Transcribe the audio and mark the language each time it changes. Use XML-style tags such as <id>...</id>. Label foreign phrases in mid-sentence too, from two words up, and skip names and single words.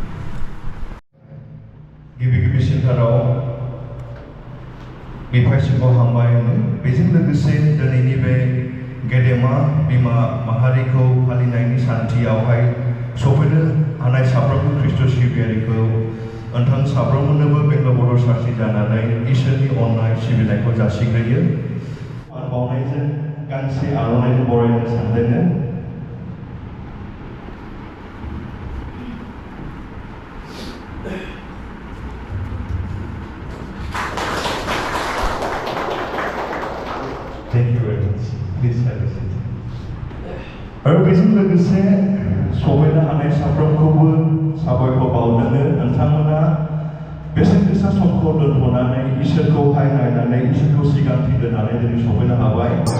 <brx>गिबि सेन्टाराव बिफायसिखौ हामबाय होनो बेजों लोगोसे दिनैनि बे गेदेमा बिमा माहारिखौ फालिनायनि सान्थियावहाय सफैनो हानाय साफ्रोमबो ख्रिस्ट' सिबियारिखौ नोंथां साफ्रोमनोबो बेंगालर बड' सार्चनि जानानै इसोरनि अननाय सिबिनायखौ जासिग्रोयो। मान बावनायजों गांसे आर'नाइखौ बरायनो सानदों।</brx> <en>Thank you very much. Please have a seat.</en> <brx>आरो बेजों लोगोसे सफैनो हानाय साफ्रोमखौबो साबायखर बावनो नोंथांमोना बेसेन गोसा समखौ दोनथ'नानै इसोरखौहाय नायनानै इसोरखौ सिगांथि दोननानै दिनै सफैनो हाबाय।</brx>